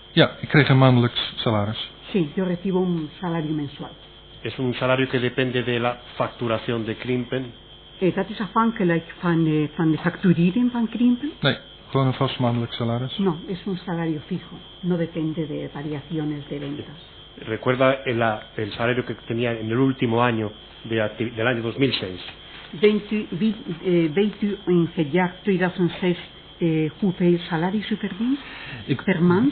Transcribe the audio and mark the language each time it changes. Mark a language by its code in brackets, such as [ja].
[nl] Ja, ik kreeg een maandelijks salaris. [es] Sí, yo recibo un salario mensual. ¿Es un salario que depende de la facturación de Krimpen? [nl] Dat is afhankelijk van de facturering van Krimpen. Nee, gewoon een vast maandelijks salaris. [es] No, es un salario fijo, no depende de variaciones de ventas. ¿Recuerda el salario que tenía en el último año del año 2006? [nl] Weet u in het jaar 2006 hoeveel salaris u verdient per maand?